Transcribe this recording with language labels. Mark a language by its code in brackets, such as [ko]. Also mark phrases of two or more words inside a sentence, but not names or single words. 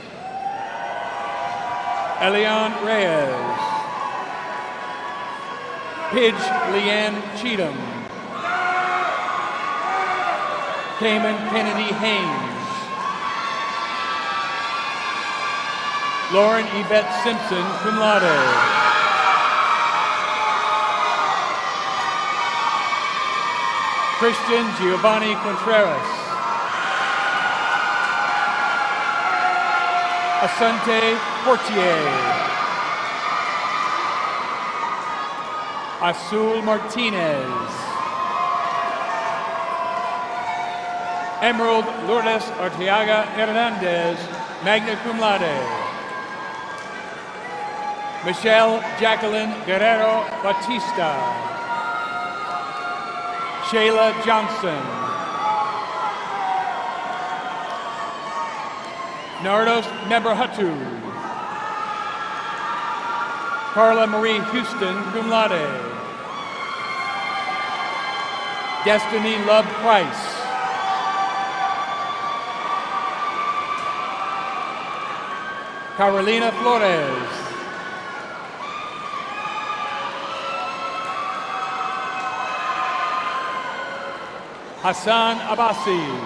[en] Elian Reyes. Pidge Leanne Cheatham. Cayman Kennedy Haynes. Lauren Yvette Simpson, [la] cum laude. [en] Christian Giovanni Contreras. Asante Portier. Azul Martinez. Emerald Lourdes Arteaga Hernandez, [la] magna cum laude. [en] Michelle Jacqueline Guerrero Batista. Shayla Johnson. Nardos Neberhatu. Carla Marie Houston, [la] cum laude. [en] Destiny Love Price. Carolina Flores. Hassan Abbasi.